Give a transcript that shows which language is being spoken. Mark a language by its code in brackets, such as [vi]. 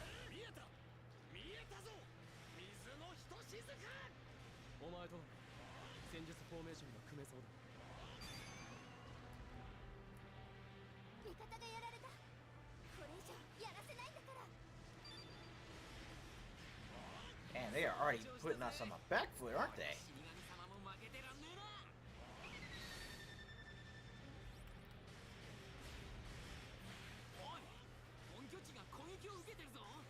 [ja] 見えた見えたぞ水のひとしずくお前と戦術フォーメーションが組めそうだ味方がやられたこれ以上やらせないんだから [en] And they are already putting us on the back foot, aren't they? [ja] 死神様も負けてらんねえなおい本拠地が攻撃を受けてるぞ